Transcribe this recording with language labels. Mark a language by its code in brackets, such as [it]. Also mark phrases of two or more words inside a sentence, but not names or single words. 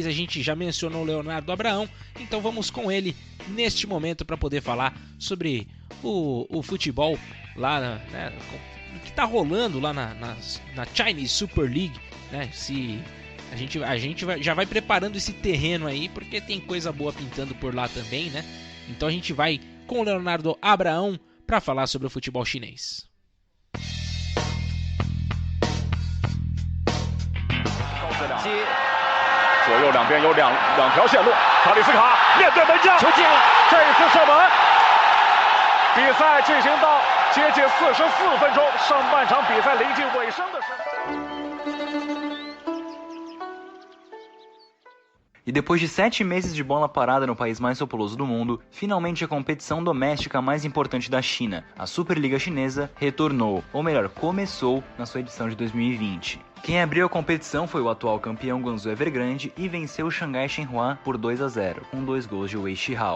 [pt] A gente já mencionou o Leonardo Abraão, então vamos com ele neste momento para poder falar sobre o futebol lá, né, que está rolando lá na Chinese Super League, né? A gente já vai preparando esse terreno aí, porque tem coisa boa pintando por lá também, né? Então a gente vai com o Leonardo Abraão para falar sobre o futebol chinês. [zh] 左右两边有两条线路，塔里斯卡面对门将，球进了，这一次射门。比赛进行到接近44分钟，上半场比赛临近尾声的时候。 [pt] E depois de 7 meses de bola parada no país mais populoso do mundo, finalmente a competição doméstica mais importante da China, a Superliga Chinesa, retornou, ou melhor, começou na sua edição de 2020. Quem abriu a competição foi o atual campeão Guangzhou Evergrande e venceu o Xangai Shenhua por 2-0, com 2 gols de Wei Shihao.